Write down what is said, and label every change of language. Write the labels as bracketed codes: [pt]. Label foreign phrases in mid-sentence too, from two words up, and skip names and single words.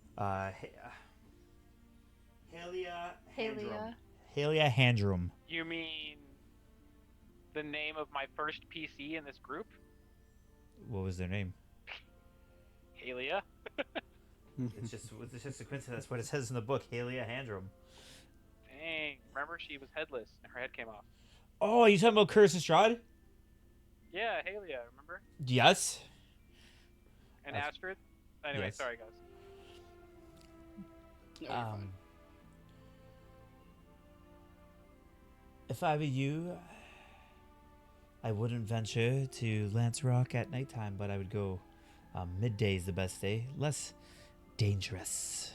[en] Halia Halia. Halia Handrum. You mean the name of my first PC in this group? What was their name? Halia. It's just a coincidence. That's what it says in the book. Halia Handrum. Dang, remember she was headless and her head came off. Oh, you talking about Curse Estrad? Yeah, Halia, remember? Yes. And That's- Astrid? Anyway, yes. sorry guys. No, you're fine. If I were you, I wouldn't venture to Lance Rock at nighttime, but I would go midday is the best day, less dangerous.